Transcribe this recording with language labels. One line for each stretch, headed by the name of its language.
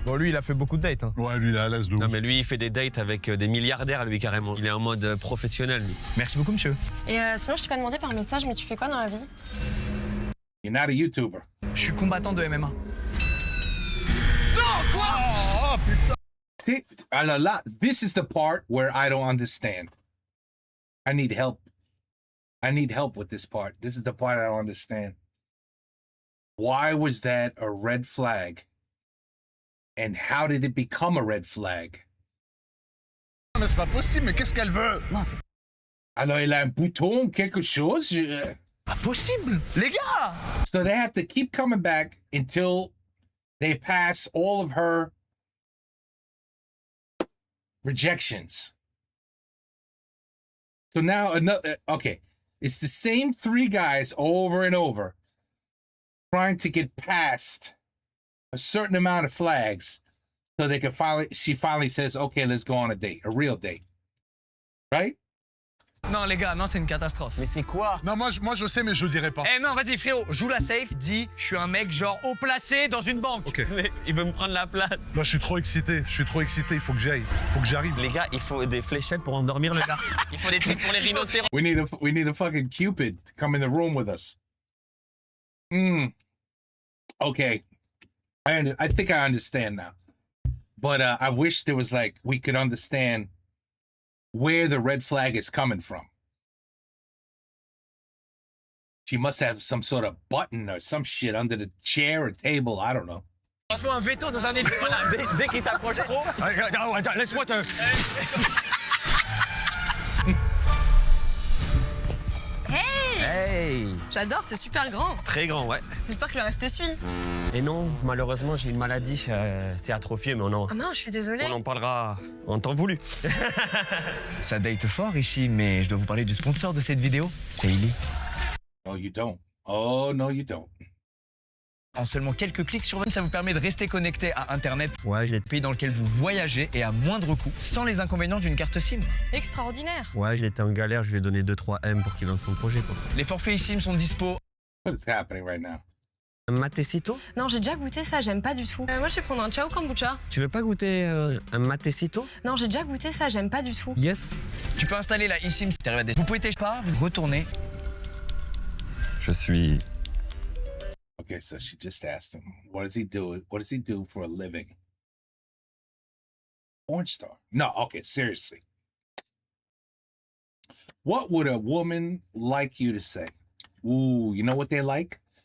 French: Bon, lui, il a fait beaucoup de dates. Hein. Ouais, lui, il est à l'aise de ouf. Non, mais lui, il fait des dates avec des milliardaires, lui, carrément. Il est en mode professionnel, lui. Merci beaucoup monsieur. Et sinon, je t'ai pas demandé par message, mais tu fais quoi dans la vie?
English: You're not a YouTuber.
French: Je suis combattant de MMA.
English: See, this is the part where I don't understand. I need help. I need help with this part. This is the part I don't understand. Why was that a red flag? And how did it become a red flag?
French: Mais c'est pas possible, mais qu'est-ce qu'elle veut? Non, c'est Alors, il a un bouton, quelque chose. pas possible. Les gars.
English: So they have to keep coming back until they pass all of her rejections. So now another, okay, it's the same three guys over and over trying to get past a certain amount of flags so they can she finally says, okay, let's go on a date, a real date. Right?
French: Non les gars, non c'est une catastrophe. Mais c'est quoi? Non, moi je sais, mais je le dirai pas. Eh non, vas-y frérot, joue la safe, dis je suis un mec genre haut placé dans une banque. Ok. Mais il veut me prendre la place. Là, je suis trop excité, il faut que j'aille, il faut que j'arrive. Les gars, il faut des fléchettes pour endormir le gars. Il faut des trucs pour les rhinocéros.
English: We need a fucking Cupid to come in the room with us. Okay. I think I understand now. But I wish there was like, we could understand where the red flag is coming from. She must have some sort of button or some shit under the chair or table. I don't know.
French: Il faut un veto dans un épisode. Voilà, dès qu'il s'approche trop. Laisse-moi te. Hey! J'adore, t'es super grand. Très grand, ouais. J'espère que le reste te suit. Et non, malheureusement, j'ai une maladie, c'est atrophié, mais Ah mince, je suis désolée. on en parlera en temps voulu. Ça date fort ici, mais je dois vous parler du sponsor de cette vidéo. C'est Illy.
English: No, you don't. Oh, no, you don't.
French: En seulement quelques clics sur votre, ça vous permet de rester connecté à Internet. Ouais, j'ai Pays dans lequel vous voyagez et à moindre coût, sans les inconvénients d'une carte SIM. Extraordinaire. été en galère, je lui ai donné 2-3 M pour qu'il lance son projet, quoi. Les forfaits eSIM sont dispo.
English: What is happening right now?
French: Un matecito? Non, j'ai déjà goûté ça, j'aime pas du tout. Moi, je vais prendre un ciao kombucha. Tu veux pas goûter un matecito? Non, j'ai déjà goûté ça, j'aime pas du tout.
English: Yes.
French: Tu peux installer la eSIM si t'arrives à des... Vous pouvez tester pas, vous retournez. Je suis...
English: Okay, so she just asked him, what does he do? What does he do for a living? Porn star. No, okay, seriously. What would a woman like you to say? Ooh, you know what they like?